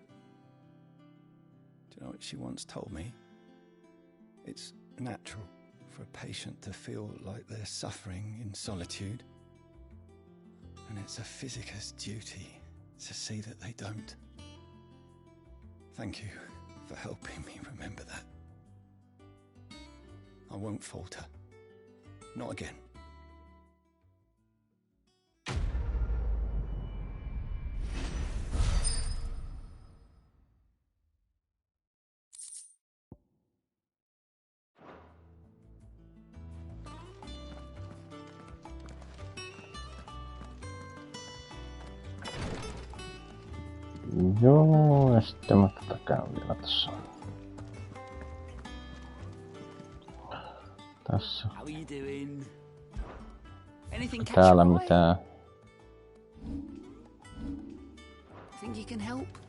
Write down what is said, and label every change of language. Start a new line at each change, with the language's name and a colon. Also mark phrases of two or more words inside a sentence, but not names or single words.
English: Do you know what she once told me? It's natural for a patient to feel like they're suffering in solitude. And it's a physiker's duty to see that they don't. Thank you for helping me remember that. I won't falter. Not again.
Finnish: Joo, ja sitten mä käyn vielä tässä. Tässä. Täällä mitään.
English: Think you can help?